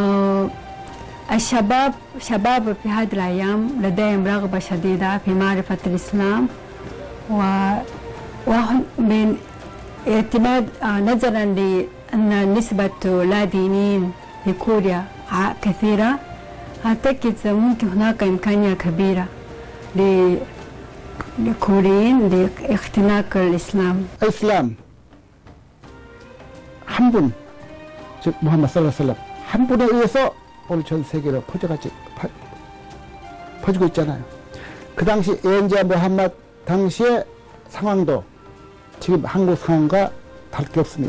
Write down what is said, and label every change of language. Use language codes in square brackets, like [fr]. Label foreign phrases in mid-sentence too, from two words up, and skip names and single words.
[ar] الشباب في هذه الأيام لديهم رغبة شديدة في معرفة الإسلام ومن اعتماد نظرا لأن نسبة لا دينيين في كوريا كثيرة أعتقد ممكن هناك إمكانية كبيرة لكوريين لاختناق الإسلام. [ko] الإسلام 한 분, 즉 무함마드 살라살람 한 분에 의해서 오늘 전 세계로 퍼지고 있잖아요. 그 당시 예언자 무함마드 당시의 상황도 지금 한국 상황과 다를 게 없습니다.